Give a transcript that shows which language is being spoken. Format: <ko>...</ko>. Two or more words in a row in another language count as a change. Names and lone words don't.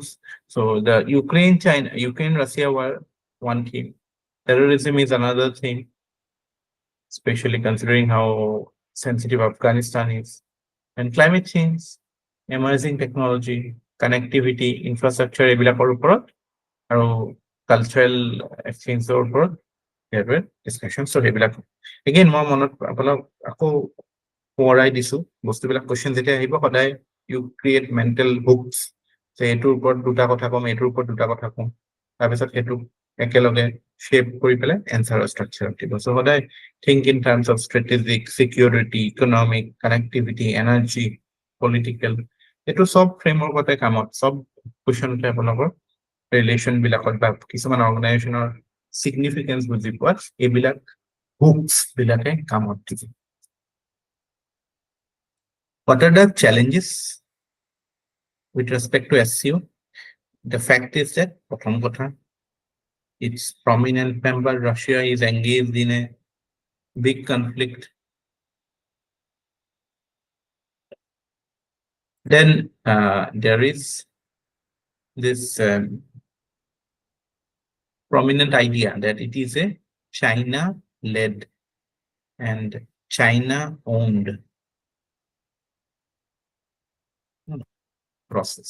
<en>So the Ukraine-Russia war, one theme. Terrorism is another theme, especially considering how sensitive Afghanistan is. And climate change, emerging technology, connectivity, infrastructure,</en> <as>এইবিলাকৰ ওপৰত, আৰু</as> <en>cultural exchangeৰ</en> <as>ওপৰত</as> <en>there were discussions.</en> <as>So সেইবিলাক again মই মনত আপোনাক আকৌ সোঁৱৰাই দিছো, বস্তুবিলাক কোৱেশ্চন যেতিয়া আহিব সদায়</as> <en>you create mental hooks,</en> <as>যে এইটোৰ ওপৰত দুটা কথা কম, এইটোৰ ওপৰত দুটা কথা কম, তাৰপিছত সেইটো একেলগে শেপ কৰি পেলাই এনচাৰৰ ষ্ট্ৰাকচাৰ দিব।</as> <en>So সদায় think in terms of strategic, security, economic, connectivity, energy, political,</en> <as>এইটো সব ফ্ৰেমৱৰ্কতে কামত, সব কুৱেশ্যনতে আপোনালোকৰ ৰিলেশ্যন বিলাকত বা কিছুমান অৰ্গেনাইজেশ্যনৰ significance বুজি পোৱাত এইবিলাক হুকছ বিলাকে কামত দিব।</as> <en>What are the challenges with respect to SCO? The fact is that</en> <as>প্ৰথম কথা,</as> <en>its prominent member Russia is engaged in a big conflict. Then there is this prominent idea that it is a China-led and China-owned process.</en>